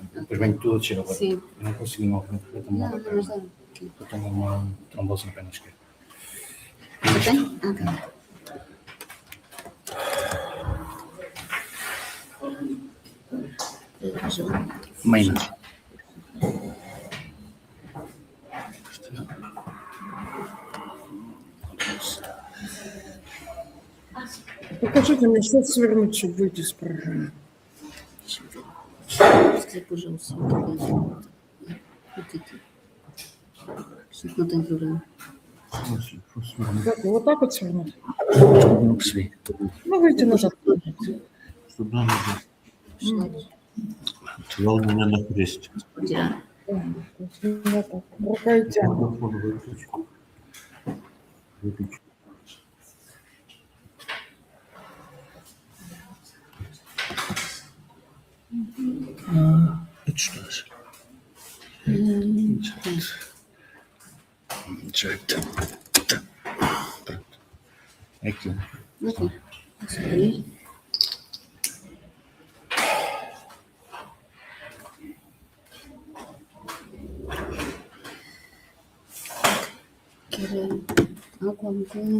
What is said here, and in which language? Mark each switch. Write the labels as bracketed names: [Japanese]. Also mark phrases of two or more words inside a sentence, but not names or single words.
[Portuguese] Depois venho tudo a descer agora. Sim. Eu não consigo ir ao frente, eu tenho uma perna. Eu tenho uma trombose na perna esquerda. Você tem? Ah, tá. Main. [Russian] Покажите мне, что свернуть, чтобы выйти из программы. [Portuguese] Deixa eu ver. Se quiser pôr já o som, talvez. Isto não tem problema. [Russian] Как, вот так вот свернуть? [Portuguese] Não percebi. [Russian] Ну, выйти назад. Тяжело на крест. [Portuguese] Tirar. [Russian] Вот так. Рука и тянет. Это что же? [Portuguese] Certo. Pronto. É aqui. Ok. Posso abrir? Quer alguma coisa?